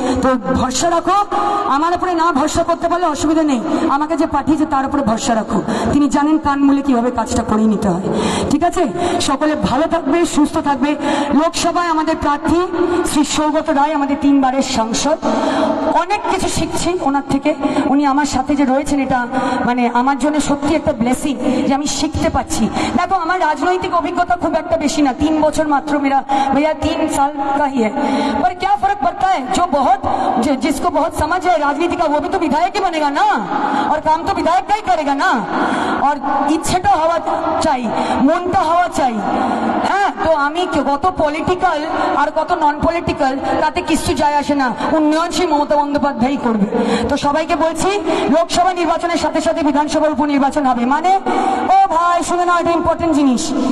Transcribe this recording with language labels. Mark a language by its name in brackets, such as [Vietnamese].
[Bangla] তো ভরসা রাখো আমার উপরে, না ভরসা করতে পারলে অসুবিধা নেই, আমাকে যে পাঠিয়েছে তার উপরে ভরসা রাখো, তিনি জানেন কান মুলে কিভাবে কাজটা করে নিতে হয়, ঠিক আছে? সকলে ভালো থাকবে, সুস্থ থাকবে। লোকসভায় আমাদের প্রার্থী শ্রী সৌগত রায়, আমাদের 3 বারের সাংসদ, অনেক কিছু শিখছি ওনার থেকে। উনি আমার সাথে যে রয়েছেন এটা মানে আমার জন্য সত্যি একটা ব্লেসিং যে আমি শিখতে পাচ্ছি। দেখো আমার রাজনৈতিক অভিজ্ঞতা খুব একটা বেশি না, 3 বছর মাত্র, [Hindi] मेरा भैया 3 साल का ही है, पर क्या फर्क पड़ता है? जो बहुत जिसको बहुत समझ है राजनीति का वो भी तो विधायक ही बनेगा ना, और काम तो विधायक का ही करेगा ना। [Bangla] और ইচ্ছেটা হওয়া চাই, মনটা হওয়া চাই। হ্যাঁ, তো আমি কত পলিটিক্যাল আর কত নন পলিটিক্যাল তাতে কিছু যায় আসে না, উন্নয়নশীল মমতা বন্দ্যোপাধ্যায় করবে। তো সবাইকে বলছি লোকসভা নির্বাচনের সাথে সাথে বিধানসভার উপনির্বাচন হবে, মানে ও ভাই শুনে নাও, এটা ইম্পর্টেন্ট জিনিস।